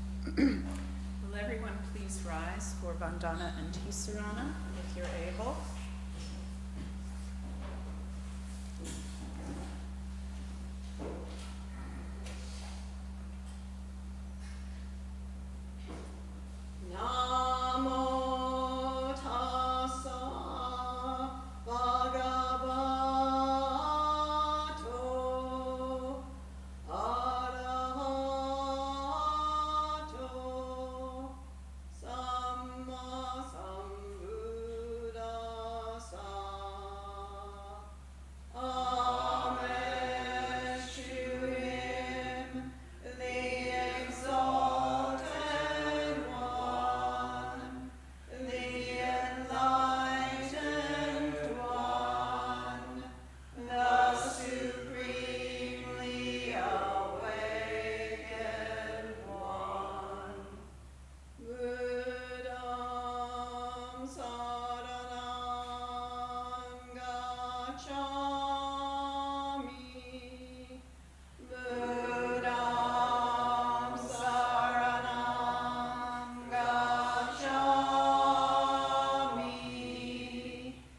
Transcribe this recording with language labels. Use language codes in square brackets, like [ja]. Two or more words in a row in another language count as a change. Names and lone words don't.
[en] Will everyone please rise for Vandana and Tisarana, if you're able? [pi] Namo tassa bhagavato arahato samma sambuddhassa. [en] Amen to him, the exalted one, the enlightened one, the supremely awakened one. [pi] Buddham saranam gacchami. Buddham saranam gacchami.